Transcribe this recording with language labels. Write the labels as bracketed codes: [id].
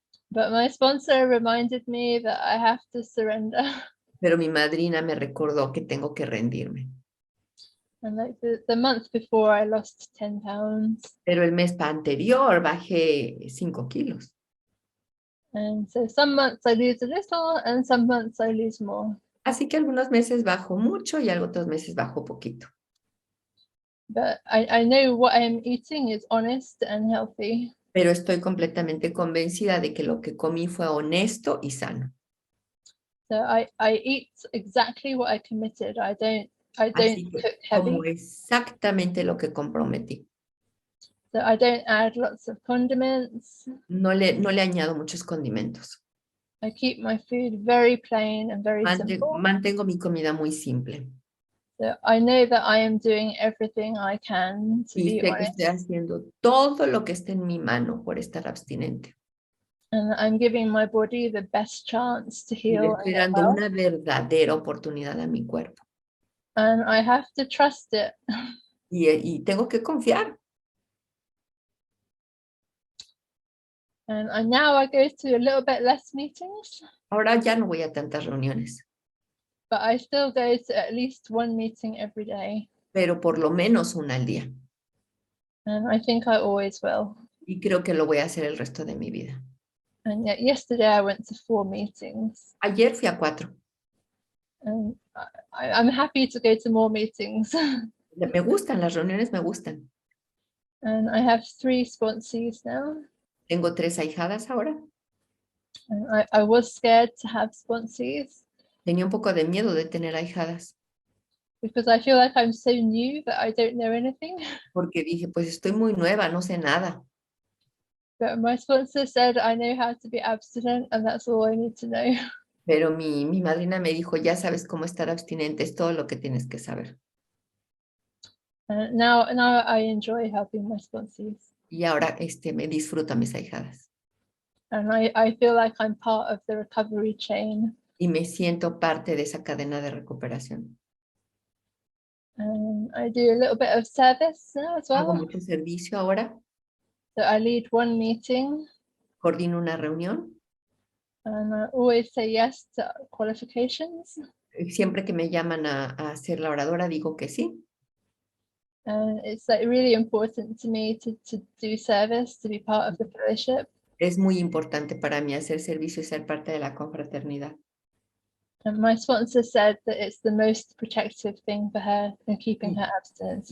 [en] But my sponsor reminded me that I have to surrender. [es] Pero mi madrina me recordó que tengo que rendirme. [en] And like the month before, I lost 10 pounds. [es] Pero el mes anterior bajé 5 kilos. [en] And so some months I lose a little and some months I lose more. [es] Así que algunos meses bajo mucho y otros meses bajo poquito. [en] But I know what I am eating is honest and healthy. [es] Pero estoy completamente convencida de que lo que comí fue honesto y sano. [en] So I eat exactly what I committed. I don't [es] Así que [en] cook heavy. [es] como exactamente lo que comprometí. [en] So I don't add lots of condiments. [es] No le añado muchos condimentos. [en] I keep my food very plain and very simple. [es] Mantengo mi comida muy simple. [en] So I know that I am doing everything I can to [es] Y [en] be [es] sé que [en] honest. [es] estoy haciendo todo lo que esté en mi mano por estar abstinente. [en] And I'm giving my body the best chance to [es] Y le [en] heal [es] estoy [en] and get [es] dando [en] well. [es] una verdadera oportunidad a mi cuerpo. [en] And I have to trust it. [es] Y tengo que confiar. [en] And now I go to a little bit less meetings, [es] Ahora ya no voy a tantas reuniones, [en] but I still go to at least one meeting every day. [es] pero por lo menos una al día. [en] And I think I always will. [es] Y creo que lo voy a hacer el resto de mi vida. [en] And yet yesterday I went to 4 meetings. [es] Ayer fui a 4. [en] And I'm happy to go to more meetings. [es] Me gustan, las reuniones me gustan. [en] And I have 3 sponsees now. [es] Tengo 3 ahijadas ahora. [en] And I was scared to have sponsees [es] Tenía un poco de miedo de tener ahijadas. [en] because I feel like I'm so new that I don't know anything. [es] Porque dije, pues estoy muy nueva, no sé nada. [en] But my sponsor said I know how to be abstinent and that's all I need to know. [es] Pero mi madrina me dijo, ya sabes cómo estar abstinente, es todo lo que tienes que saber. [en] Now I enjoy helping my sponsees. [es] Y ahora me disfruto a mis ahijadas. [en] And I feel like I'm part of the recovery chain. [es] Y me siento parte de esa cadena de recuperación. [en] And I do a little bit of service now as [es] Hago [en] well. [es] mucho servicio ahora. [en] So I lead one meeting. [es] Coordino una reunión. [en] And I always say yes to qualifications. [es] Siempre que me llaman a ser la oradora, digo que sí. [en] And it's like really important to me to do service, to be part of the fellowship. [es] Es muy importante para mí hacer servicio y ser parte de la confraternidad. [en] And my sponsor said that it's the most protective thing for her in keeping her abstinence.